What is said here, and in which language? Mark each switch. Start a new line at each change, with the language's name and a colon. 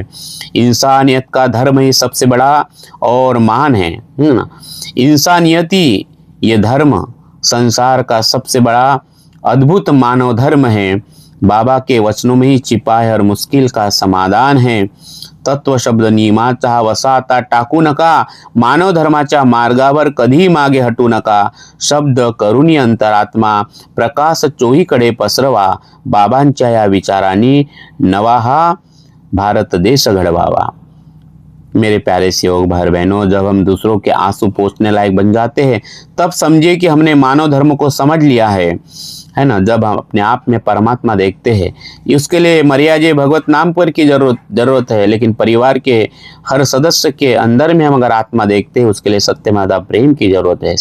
Hindi: इंसानियत का धर्म ही सबसे बड़ा और महान है ना। इंसानियती ये धर्म संसार का सबसे बड़ा अद्भुत मानव धर्म है। बाबा के वचनों में ही छिपा है हर मुश्किल का समाधान है।
Marathi: तत्व शब्द नियमाचा वसा आता टाकू नका, मानव धर्माच्या मार्गावर कधी मागे हटू नका। शब्द करुणी अंतरात्मा प्रकाश चोहीकडे पसरवा, बाबांच्या या विचारांनी नवा हा भारत देश घडवावा।
Hindi: मेरे प्यारे सेवक भाई बहनों, जब हम दूसरों के आंसू पोंछने लायक बन जाते हैं तब समझिए कि हमने मानव धर्म को समझ लिया है ना। जब हम अपने आप में परमात्मा देखते हैं, उसके लिए मर्यादा भगवत नाम पर की जरूरत है, लेकिन परिवार के हर सदस्य के अंदर में हम अगर आत्मा देखते हैं, उसके लिए सत्यमादा प्रेम की जरूरत है।